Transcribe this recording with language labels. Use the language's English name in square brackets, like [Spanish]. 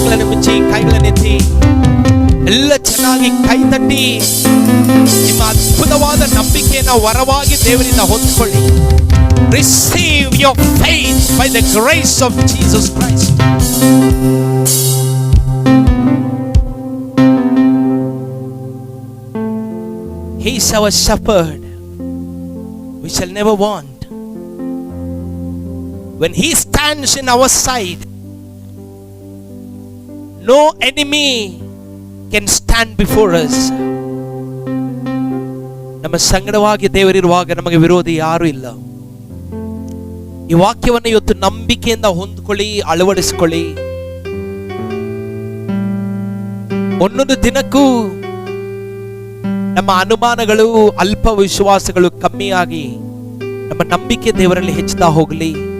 [Kannada] ಮುಚ್ಚಿ ಕೈಗಳನ್ನೆತ್ತಿ ಎಲ್ಲ ಚೆನ್ನಾಗಿ ಕೈ ತಟ್ಟಿ ನಿಮ್ಮ ಅದ್ಭುತವಾದ ನಂಬಿಕೆಯನ್ನು ವರವಾಗಿ ದೇವರಿಂದ ಹೊಂದಿಕೊಳ್ಳಿ. [English] Receive your faith by the grace of Jesus Christ. He is our shepherd. We shall never want. When He stands in our side, no enemy can stand before us. [Kannada] ನಮ್ಮ ಸಂಗಡವಾಗಿ ದೇವರಿರುವಾಗ ನಮಗೆ ವಿರೋಧಿ ಯಾರು ಇಲ್ಲ. ಈ ವಾಕ್ಯವನ್ನು ಇವತ್ತು ನಂಬಿಕೆಯಿಂದ ಹೊಂದ್ಕೊಳ್ಳಿ, ಅಳವಡಿಸಿಕೊಳ್ಳಿ. ಒಂದೊಂದು ದಿನಕ್ಕೂ ನಮ್ಮ ಅನುಮಾನಗಳು, ಅಲ್ಪ ವಿಶ್ವಾಸಗಳು ಕಮ್ಮಿಯಾಗಿ ನಮ್ಮ ನಂಬಿಕೆ ದೇವರಲ್ಲಿ ಹೆಚ್ಚುತ್ತಾ ಹೋಗಲಿ.